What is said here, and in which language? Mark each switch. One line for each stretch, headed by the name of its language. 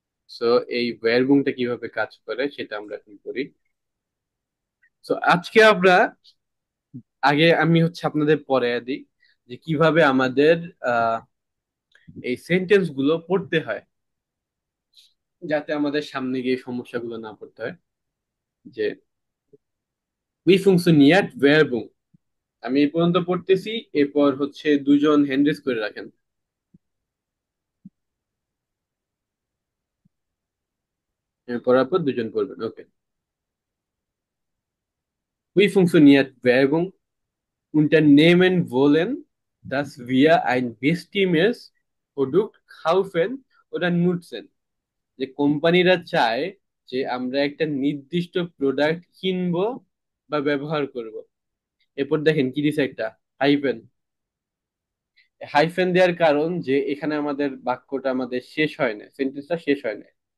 Bangla: So এই ব্যয়বহুলটা কিভাবে কাজ করে সেটা আমরা এখন করি। সো আজকে আমরা, আগে আমি হচ্ছে আপনাদের পরে দিই যে কিভাবে আমাদের আহ এই সেন্টেন্স গুলো পড়তে হয়, যাতে আমাদের সামনে গিয়ে সমস্যাগুলো না পড়তে হয়।
German: যে wie funktioniert Werbung?
Bangla: আমি এই পর্যন্ত পড়তেছি, এরপর হচ্ছে দুজন হ্যান্ড রেজ করে রাখেন। পড়ার পর দুজন পড়বেন, ওকে।
German: Wie funktioniert Werbung? Unternehmen wollen, dass wir ein bestimmtes Produkt kaufen oder nutzen.
Bangla: যে কোম্পানিরা চায় যে আমরা একটা নির্দিষ্ট প্রোডাক্ট কিনবো বা ব্যবহার করব। এরপর দেখেন কি দিছে, একটা হাইফেন। হাইফেন দেওয়ার কারণ যে এখানে আমাদের বাক্যটা আমাদের শেষ হয় না, সেন্টেন্সটা শেষ হয় না।